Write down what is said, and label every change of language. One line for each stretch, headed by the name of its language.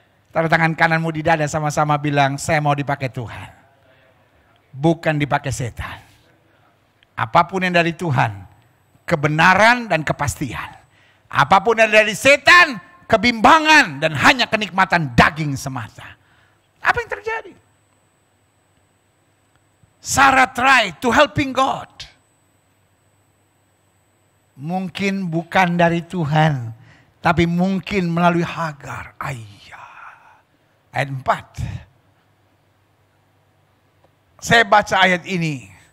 Indonesian: Taruh tangan kananmu di dada, sama-sama bilang, saya mau dipakai Tuhan. Bukan dipakai setan. Apapun yang dari Tuhan, kebenaran dan kepastian. Apapun yang dari setan, kebimbangan dan hanya kenikmatan daging semata. Apa yang terjadi?
English: Sarah try to helping God.
Indonesian: Mungkin bukan dari Tuhan, tapi mungkin melalui Hagar. Ayat 4. Saya baca ayat ini.